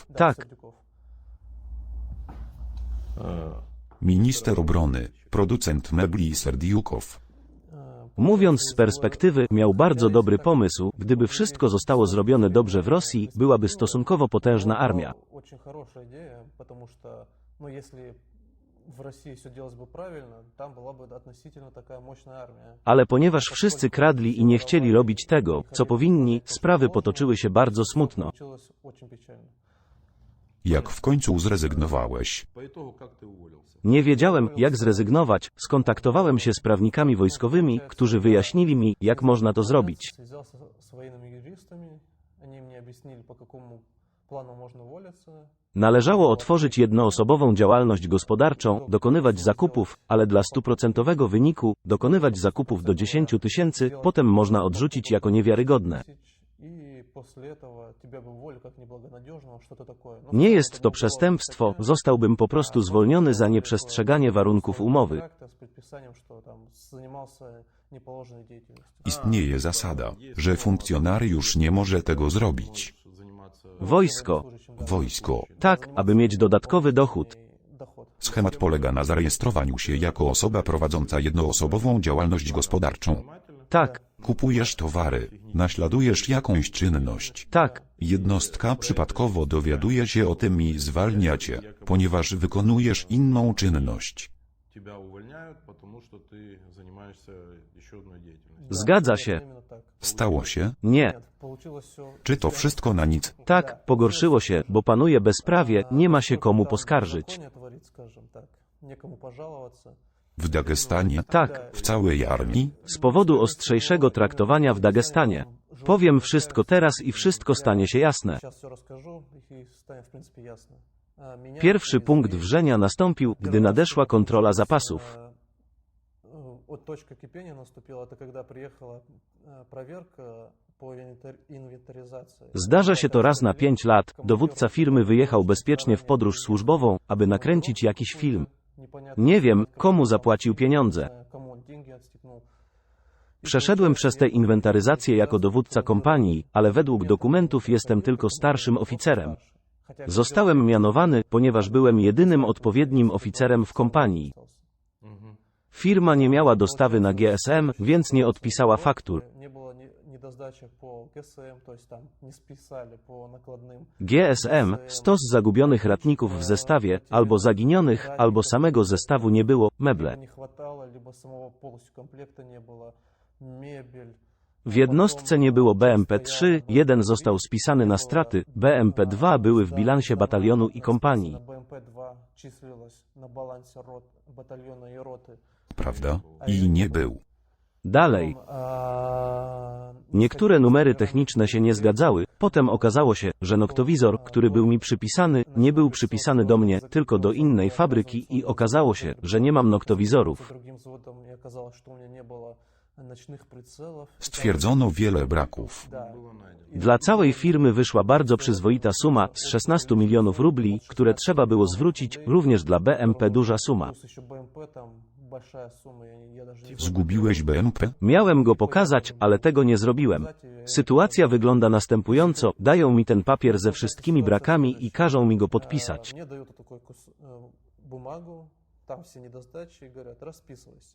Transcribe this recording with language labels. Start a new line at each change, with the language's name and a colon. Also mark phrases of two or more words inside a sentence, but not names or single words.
Polish: Tak, Minister obrony, producent mebli Serdiukow. Mówiąc z perspektywy, miał bardzo dobry pomysł, gdyby wszystko zostało zrobione dobrze w Rosji, byłaby stosunkowo potężna armia.
Russian: Очень хорошая идея, потому что, ну, если в России все делалось бы правильно, там была бы относительно такая мощная армия.
Polish: Ale ponieważ wszyscy kradli i nie chcieli robić tego, co powinni, sprawy potoczyły się bardzo smutno.
Russian: Получилось очень печально.
Polish: Jak w końcu zrezygnowałeś? Nie wiedziałem, jak zrezygnować, skontaktowałem się z prawnikami wojskowymi, którzy wyjaśnili mi, jak można to zrobić.
Russian: Связался с военными юристами, они мне объяснили, по какому плану можно уволиться.
Polish: Należało otworzyć jednoosobową działalność gospodarczą, dokonywać zakupów, ale dla 100% wyniku, dokonywać zakupów do 10 000, potem można odrzucić jako niewiarygodne.
Russian: И после этого тебя бы уволили как неблагонадежного, что-то такое. Но
Polish: Nie jest to przestępstwo, zostałbym po prostu zwolniony za nieprzestrzeganie warunków umowy.
Russian: с предписанием, что там занимался неположенной деятельностью.
Polish: Istnieje zasada, że funkcjonariusz nie może tego zrobić. Wojsko. Wojsko. Tak, aby mieć dodatkowy dochód. Schemat polega na zarejestrowaniu się jako osoba prowadząca jednoosobową działalność gospodarczą. Tak, Kupujesz towary, naśladujesz jakąś czynność. tak. Jednostka przypadkowo dowiaduje się o tym i zwalnia cię, ponieważ wykonujesz inną czynność.
Russian: Тебя увольняют, потому что ты занимаешься еще одной деятельностью.
Polish: Zgadza się.
Russian: Именно так.
Polish: Stało się? Nie.
Russian: Нет, получилось все.
Polish: Czy to wszystko na nic? Tak, pogorszyło się, bo panuje bezprawie, nie ma się komu poskarżyć.
Russian: Творит, скажем так. Некому пожаловаться.
Polish: W Dagestanie? Tak, W całej armii? z powodu ostrzejszego traktowania w Dagestanie. Powiem wszystko teraz i wszystko stanie się jasne.
Russian: Сейчас все расскажу, и станет, в принципе, ясно. Меня
Polish: Pierwszy punkt wrzenia nastąpił, gdy nadeszła kontrola zapasów.
Russian: Вот точка кипения наступила, это когда приехала проверка по инвентаризации.
Polish: Zdarza się to raz na 5 lat. Dowódca firmy wyjechał bezpiecznie w podróż służbową, aby nakręcić jakiś film. Nie wiem, komu zapłacił pieniądze.
Russian: Кому он деньги отстегнул.
Polish: Przeszedłem przez tę inwentaryzację jako dowódca kompanii, ale według dokumentów jestem tylko starszym oficerem. Zostałem mianowany, ponieważ byłem jedynym odpowiednim oficerem w kompanii. Firma nie miała dostawy na GSM, więc nie odpisała faktur.
Russian: Не было недосдачи по ГСМ, то есть там не списали по накладным.
Polish: GSM, stos zagubionych ratników w zestawie, albo zaginionych, albo samego zestawu nie było, meble.
Russian: Не хватало, либо самого полностью комплекта не было, мебель.
Polish: W jednostce nie było BMP-3, jeden został spisany na straty, BMP-2 były w bilansie batalionu i kompanii.
Russian: На БМП-2 числилось на балансе батальона и роты.
Polish: Prawda? I nie był. Dalej, niektóre numery techniczne się nie zgadzały, potem okazało się, że noktowizor, który był mi przypisany, nie był przypisany do mnie, tylko do innej fabryki i okazało się, że nie mam noktowizorów.
Russian: Другим взводом мне оказалось, что у меня не было ночных прицелов.
Polish: Stwierdzono wiele braków.
Russian: Да.
Polish: Dla całej firmy wyszła bardzo przyzwoita suma z 16 milionów rubli, które trzeba było zwrócić, również dla BMP duża suma.
Russian: Плюс еще БМП, там большая сумма, я даже не
Polish: Zgubiłeś BMP? Miałem go pokazać, ale tego nie zrobiłem. Sytuacja wygląda następująco, dają mi ten papier ze wszystkimi brakami i każą mi go podpisać.
Russian: Мне дают такую бумагу, там все недосдачи и говорят, расписывайся.